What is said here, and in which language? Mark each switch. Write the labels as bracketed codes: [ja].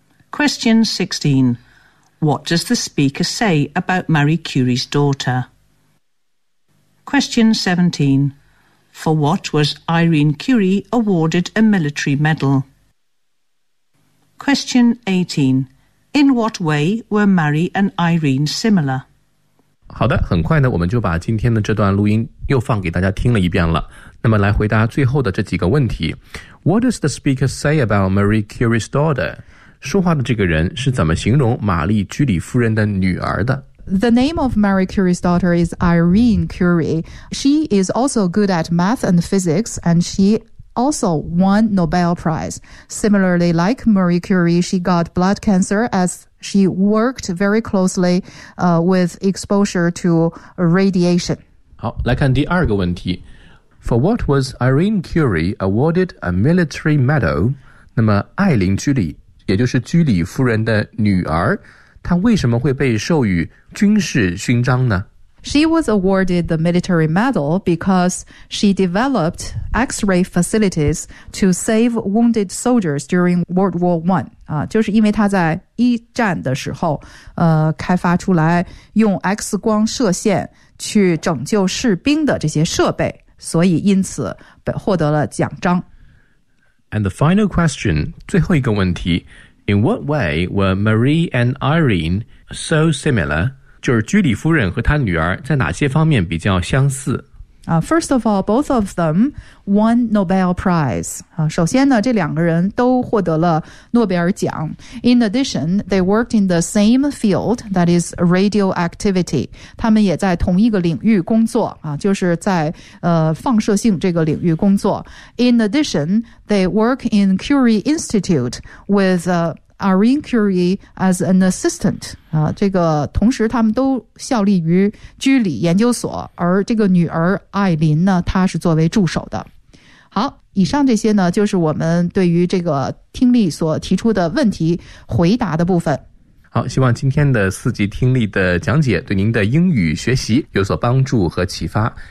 [en] Question 16. What does the speaker say about Marie Curie's daughter? Question 17. For what was Irene Curie awarded a military medal? Question 18. In what way were Marie and Irene similar? [zh] 好的，很快呢，我们就把今天的这段录音又放给大家听了一遍了。那么来回答最后的这几个问题。 [en] What does the speaker say about Marie Curie's daughter? [zh] 说话的这个人是怎么形容玛丽·居里夫人的女儿的？ [en] The name of Marie Curie's daughter is Irene Curie. She is also good at math and physics, and she also won Nobel Prize. Similarly, like Marie Curie, she got blood cancer as she worked very closely, with exposure to radiation. [zh] 好，来看第二个问题。 [en] For what was Irene Curie awarded a military medal? [zh] 那么艾琳居里，也就是居里夫人的女儿，她为什么会被授予军事勋章呢？ [en] She was awarded the military medal because she developed X-ray facilities to save wounded soldiers during World War I. [zh] 就是因为她在一战的时候开发出来用 X 光射线去拯救士兵的这些设备，所以因此获得了奖章。 [en] And the final question, [zh] 最后一个问题。 [en] In what way were Marie and Irene so similar? [zh] 就是居里夫人和她女儿在哪些方面比较相似？ [en] First of all, both of them won Nobel Prize. [zh] 首先呢，这两个人都获得了诺贝尔奖。 [en] In addition, they worked in the same field, that is radioactivity. [zh] 他们也在同一个领域工作，就是在放射性这个领域工作。 [en] In addition, they work in Curie Institute with Irene Curie as an assistant. [zh] 这个同时他们都效力于居里研究所，而这个女儿艾琳呢，她是作为助手的。好，以上这些呢，就是我们对于这个听力所提出的问题回答的部分。好，希望今天的四级听力的讲解对您的英语学习有所帮助和启发。